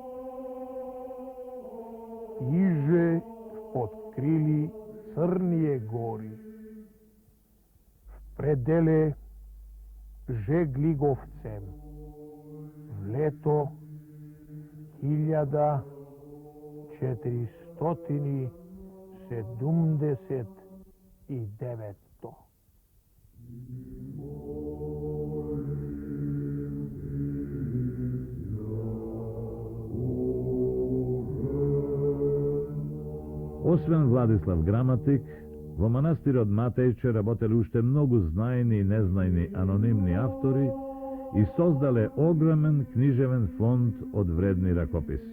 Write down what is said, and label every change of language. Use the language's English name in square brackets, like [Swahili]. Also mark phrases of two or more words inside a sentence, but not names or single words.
[Church Slavic] Иже открили Црние гори, в пределе Жеглиговцем, в лето 1479. [Macedonian] Освен Владислав Граматик, во манастирот Матејче работеле уште многу знаени и незнаени анонимни автори и создале огромен книжевен фонд од вредни ракописи.